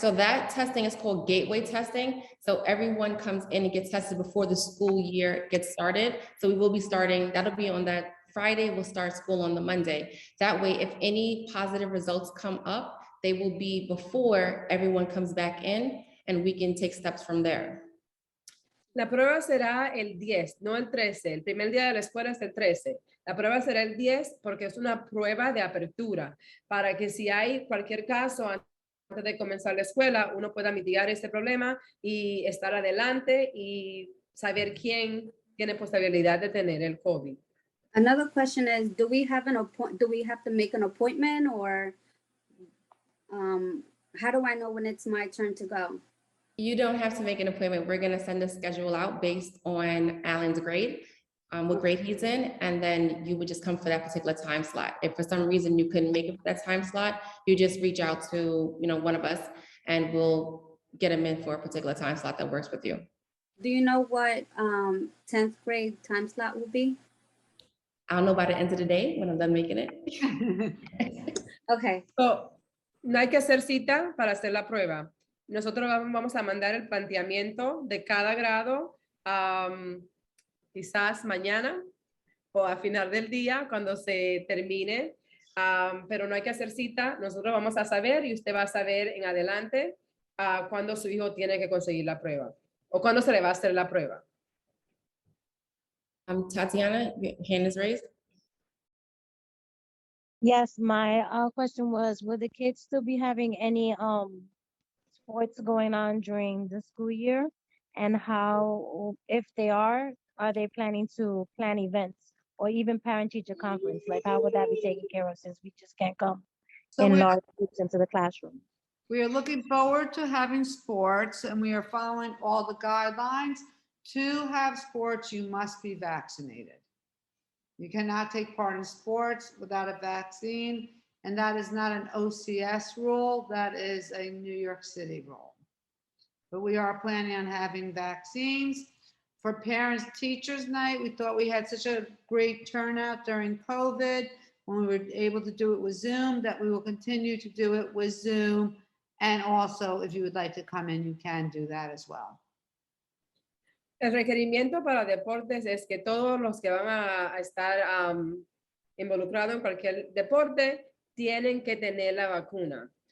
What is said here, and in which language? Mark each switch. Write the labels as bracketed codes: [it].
[en] So that testing is called gateway testing. So everyone comes in and gets tested before the school year gets started. So we will be starting, that'll be on that Friday, we'll start school on the Monday. That way, if any positive results come up, they will be before everyone comes back in and we can take steps from there. [es] La prueba será el 10, no el 13. El primer día de la escuela es el 13. La prueba será el 10 porque es una prueba de apertura para que si hay cualquier caso antes de comenzar la escuela, uno pueda mitigar este problema y estar adelante y saber quién tiene posibilidad de tener el COVID. [en] Another question is, do we have to make an appointment, or how do I know when it's my turn to go? You don't have to make an appointment. We're going to send a schedule out based on Alan's grade, what grade he's in, and then you would just come for that particular time slot. If for some reason you couldn't make it for that time slot, you just reach out to one of us and we'll get him in for a particular time slot that works with you. Do you know what 10th grade time slot will be? I'll know by the end of the day when I'm done making it. Okay. [es] So, no hay que hacer cita para hacer la prueba. Nosotros vamos a mandar el planteamiento de cada grado quizás mañana o a final del día cuando se termine, pero no hay que hacer cita. Nosotros vamos a saber y usted va a saber en adelante cuándo su hijo tiene que conseguir la prueba o cuándo se le va a hacer la prueba. [en] Tatiana, your hand is raised. Yes, my question was, will the kids still be having any sports going on during the school year? And how, if they are they planning to plan events or even parent-teacher conference? Like, how would that be taken care of since we just can't come in large groups into the classroom? We are looking forward to having sports, and we are following all the guidelines. To have sports, you must be vaccinated. You cannot take part in sports without a vaccine, and that is not an OCS rule, that is a New York City rule. But we are planning on having vaccines. For Parents Teachers Night, we thought we had such a great turnout during COVID when we were able to do it with Zoom, that we will continue to do it with Zoom. And also, if you would like to come in, you can do that as well. [es] El requerimiento para deportes es que todos los que van a estar involucrados en cualquier deporte tienen que tener la vacuna.